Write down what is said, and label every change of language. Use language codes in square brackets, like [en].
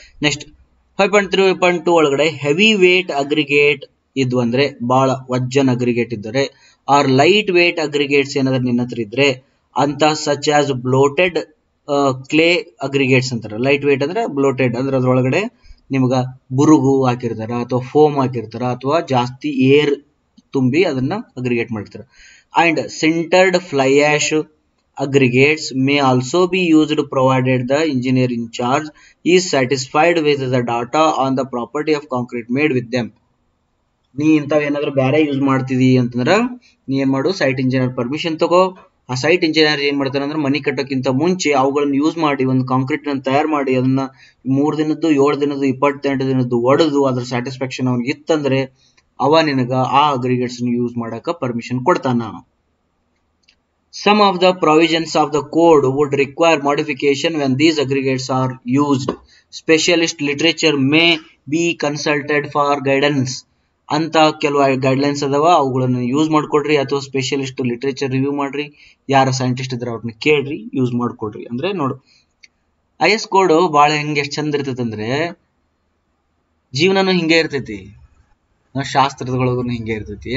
[kn] Next 5.3 5.2 ಒಳಗಡೆ heavy wait aggregate ಇದ್ವು ಅಂದ್ರೆ, ಬಹಳ ವಜ್ಜನ್ ಅಗ್ರಿಗೇಟ್ ಇದ್ದರೆ, ಆರ್ ಲೈಟ್ ವೇಟ್ ಅಗ್ರಿಗೇಟ್ಸ್ ಏನಾದ್ರು ನಿನ್ನ ಹತ್ರ ಇದ್ರೆ ಅಂತ [en] such as bloated clay aggregates [kn] ಅಂತಾರೆ. ಲೈಟ್ ವೇಟ್ ಅಂದ್ರೆ ಬ್ಲೋಟೆಡ್ ಅಂದ್ರೆ ಅದ್ರೊಳಗಡೆ ನಿಮ್ಗ ಬುರುಗು ಹಾಕಿರ್ತಾರ, ಅಥವಾ ಫೋಮ್ ಹಾಕಿರ್ತಾರ, ಅಥವಾ ಜಾಸ್ತಿ ಏರ್ ತುಂಬಿ ಅದನ್ನ ಅಗ್ರಿಗೇಟ್ ಮಾಡಿರ್ತಾರೆ. [en] And sintered fly ash aggregates may also be used provided the engineer in charge is satisfied with the data on the property of concrete made with them. [kn] ನೀ ಇಂಥವ್ ಏನಾದ್ರು ಬೇರೆ ಯೂಸ್ ಮಾಡ್ತಿದಿ ಅಂತಂದ್ರ ನೀ ಏನ್ ಮಾಡು, ಸೈಟ್ ಇಂಜಿನಿಯರ್ ಪರ್ಮಿಷನ್ ತಗೋ. ಆ ಸೈಟ್ ಇಂಜಿನಿಯರ್ ಏನ್ ಮಾಡ್ತಾರ ಅಂದ್ರೆ ಮನಿ ಕಟ್ಟೋಕ್ಕಿಂತ ಮುಂಚೆ ಅವುಗಳನ್ನ ಯೂಸ್ ಮಾಡಿ ಒಂದು ಕಾಂಕ್ರೀಟ್ ಅನ್ನು ತಯಾರು ಮಾಡಿ ಅದನ್ನ 3 ದಿನದ್ದು 7 ದಿನದ್ದು 28 ದಿನದ್ದು ಒಡೆದು ಅದ್ರ ಸ್ಯಾಟಿಸ್ಫ್ಯಾಕ್ಷನ್ ಅವ್ನಿಗೆ ಇತ್ತಂದ್ರೆ ಅವ ನಿನಗ ಆ ಅಗ್ರಿಗೇಟ್ಸ್ ಯೂಸ್ ಮಾಡಕ ಪರ್ಮಿಷನ್ ಕೊಡ್ತಾನ. [en] Some of the provisions of the code would require modification when these aggregates are used. Specialist literature may be consulted for guidance. [kn] ಅಂತ ಕೆಲವು ಗೈಡ್ಲೈನ್ಸ್ ಅದಾವ, ಅವುಗಳನ್ನು ಯೂಸ್ ಮಾಡ್ಕೊಡ್ರಿ. ಅಥವಾ ಸ್ಪೆಷಲಿಸ್ಟ್ ಲಿಟ್ರೇಚರ್ ರಿವ್ಯೂ ಮಾಡ್ರಿ, ಯಾರ ಸೈಂಟಿಸ್ಟ್ ಇದ್ರೆ ಅವ್ರನ್ನ ಕೇಳ್ರಿ, ಯೂಸ್ ಮಾಡ್ಕೊಡ್ರಿ. ಅಂದ್ರೆ ನೋಡು, IS ಕೋಡ್ ಬಹಳ ಹೆಂಗೆ ಎಷ್ಟು ಚಂದ ಇರ್ತೈತಿ ಅಂದ್ರೆ ಜೀವನನು ಹಿಂಗೆ ಇರ್ತೈತಿ, ಶಾಸ್ತ್ರದೊಳಗೂ ಹಿಂಗೆ ಇರ್ತೈತಿ.